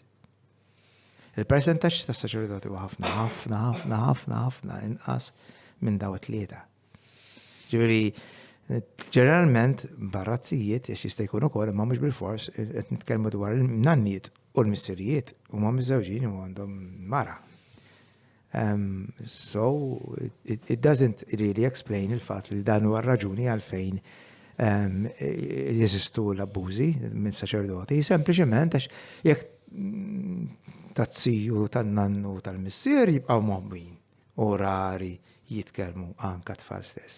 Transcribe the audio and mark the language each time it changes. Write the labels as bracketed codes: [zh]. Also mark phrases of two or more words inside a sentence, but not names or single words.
[mt] Il-percentaġġ ta' saċerdoti huwa ħafna inqas minn daw it-tlieta. Ġifieri ġeneralment barra tzijiet għax jista' jkun ukoll imma mhux bil-fors qed nitkellmu dwar il-nanniet u l-missirijiet huma miżewġin u għandhom mara. [en] So it doesn't really explain [mt] il-fatt li dan huwa raġuni għalfejn jeżistu l-abbużi minn saċerdoti, sempliċement għax jekk tazziju tan-nannu tal-missier jibqgħu moħbin u rari jitkellmu anke tfal stess.